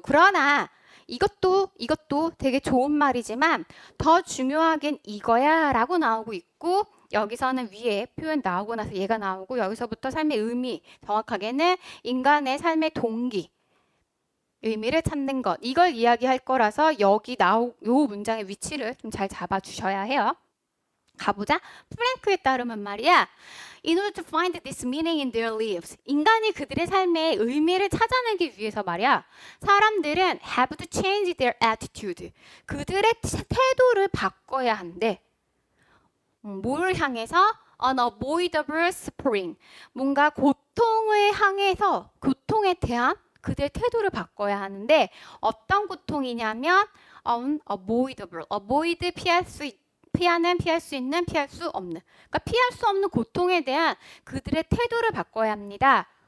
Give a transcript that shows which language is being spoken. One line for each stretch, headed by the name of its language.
Korean: 그러나 이것도 되게 좋은 말이지만 더 중요하긴 이거야 라고 나오고 있고 여기서는 위에 표현 나오고 나서 얘가 나오고 여기서부터 삶의 의미, 정확하게는 인간의 삶의 동기, 의미를 찾는 것 이걸 이야기할 거라서 여기 요 문장의 위치를 좀 잘 잡아주셔야 해요. 가보자. 프랭크에 따르면 말이야.
English: In order to find this meaning in their lives.
Korean: 인간이 그들의 삶에 의미를 찾아내기 위해서 말이야.
English: 사람들은 have to change their attitude.
Korean: 그들의 태도를 바꿔야 한대. 뭘 향해서?
English: Unavoidable suffering.
Korean: 뭔가 고통을 향해서 고통에 대한 그들의 태도를 바꿔야 하는데 어떤 고통이냐면 unavoidable. avoid 피할 수 있는, 피할 수 없는. 그러니까 피할 수 없는 고통에 대한 그들의 태도를 바꿔야 합니다.